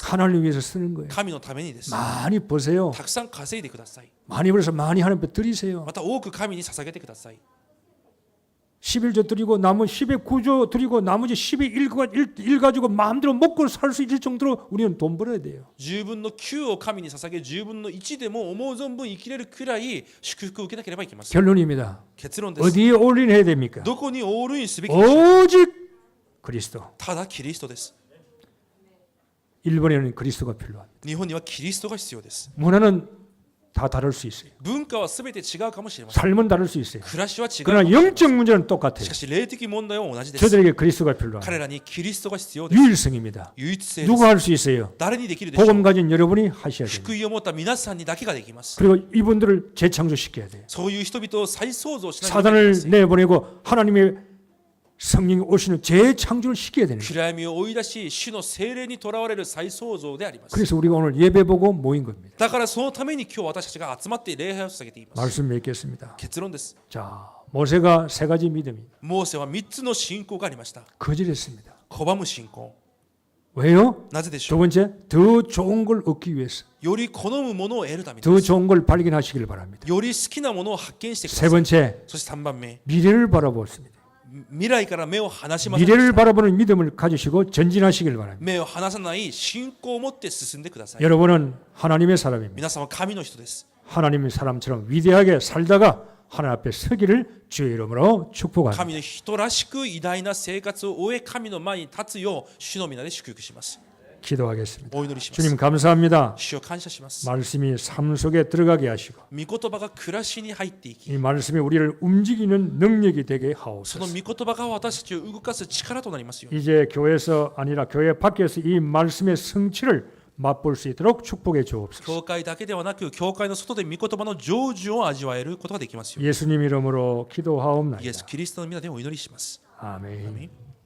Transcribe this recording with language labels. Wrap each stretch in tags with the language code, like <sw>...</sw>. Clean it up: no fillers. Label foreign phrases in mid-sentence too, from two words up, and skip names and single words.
<ko>하나님 위해서 쓰는 거예요.</ko> <ja>神のためにです。</ja> <ko>많이 버세요.</ko> <ja>たくさん稼いでください。</ja> <ko>많이 벌어서 많이 하나님 앞에 드리세요.</ko> <ja>また多く神に捧げてください。</ja> <ko>11조 드리고 남은 10의 9조 드리고 나머지 10의 1 가지고 마음대로 먹고 살 수 있을 정도로 우리는 돈 벌어야 돼요.</ko> <ja>10 分の9を神に捧げ、10分の1でも思う存分生きれるくらい祝福を受けなければいけません。</ja> <ko>결론입니다.</ko> <ja>結論です。</ja> <ko>어디에 올인해야 됩니까?</ko> <ja>どこにオールインすべきでしょう。</ja> <ko>오직 그리스도.</ko> <ja>ただキリストです。</ja> <ko>일본에는 그리스도가 필요합니다.</ko> <ja>日本にはキリストが必要です。</ja> <ko>문화는 다 다를 수 있어요.</ko> <ja>文化はすべて違うかもしれません。</ja> <ko>삶은 다를 수 있어요.</ko> <ja>暮らしは違うかもし</ja> <ko>그러나</ko> <ja>れません。</ja> <ko>영적 문제는 똑같아요.</ko> <ja>しかし霊的問題は同じです。</ja> <ko>저들에게 그리스도가 필요합니다.</ko> <ja>彼らにキリストが必要です。</ja> <ko>유일성입니다.</ko> <ja>唯一性です。</ja> <ko>누가 할 수 있어요?</ko> <ja>誰にできるでしょう。</ja> <ko>복음 가진 여러분이 하셔야 됩니다.</ko> <ja>福音を持った皆さんにだけができます。</ja> <ko>그리고 이분들을 재창조시켜야 돼요.</ko> <ja>そういう人々を再創造しなければいけま</ja> <ko>사단을</ko> <ja>せん。</ja> <ko>내보내고 하나님의 성령이 오시는 재창조를 시켜야 되는 거예요.</ko> <ja>暗闇を追い出し、主の聖霊にとらわれる再創造であります。</ja> <ko>그래서 우리가 오늘 예배 보고 모인 겁니다.</ko> <ja>だからそのために今日私たちが集まって礼拝を捧げています。</ja> <ko>말씀 맺겠습니다.</ko> <ja>結論です。</ja> <ko>자, 모세가 세 가지 믿음이</ko> <ja>モーセは3つの信仰がありました。</ja> <ko>거절했습니다.</ko> <ja>拒む信仰。</ja> <ko>왜요?</ko> <ja>なぜでし</ja> <ko>두</ko> <ja>ょう。</ja> <ko>번째, 더 좋은 걸 얻기 위해서</ko> <ja>より好むものを得るために</ja> <ko>더 좋은 걸 발견하시길 바랍니다.</ko> <ja>より好きなものを発見してくだ</ja> <ko>세</ko> <ja>さい。</ja> <ko>번째,</ko> <ja>そして3番目、</ja> <ko>미래를 바라보았습니다.</ko> <ja>未来から目を離しませんでし</ja> <ko>미래를</ko> <ja>た。</ja> <ko>바라보는 믿음을 가지시고 전진하시길 바랍니다.</ko> <ja>目を離さない信仰を持って進んでください。</ja> <ko>여러분은 하나님의 사람입니다.</ko> <ja>皆さんは神の人です。</ja> <ko>하나님의 사람처럼 위대하게 살다가 하나님 앞에 서기를 주의 이름으로 축복합니다.</ko> <ja>神の人らしく偉大な生活を終え神の前に立つよう主の皆で祝福します。</ja> <ko>기도하겠습니다.</ko> <ja>お祈りします。</ja> <ko>주님 감사합니다.</ko> <ja>主を感謝します。</ja> <ko>말씀이 삶 속에 들어가게 하시고</ko> <ja>御言葉が暮らしに入っていき、</ja> <ko>이 말씀이 우리를 움직이는 능력이 되게</ko> <ja>その</ja> <ko>하옵소서.</ko> <ja>御言葉が私たちを動かす力となりますように。</ja> <ko>이제 교회에서 아니라 교회 밖에서 이 말씀의 성취를 맛볼 수 있도록 축복해 주옵소서.</ko> <ja>教会だけではなく、教会の外で御言葉の成就を味わえることができますように。</ja> <ko>예수님 이름으로</ko> <ja>イエ</ja> <ko>기도하옵나이다.</ko> <ja>ス・キリストの皆でお祈りします。</ja> <ko>아멘.</ko> <ja>アーメン。</ja>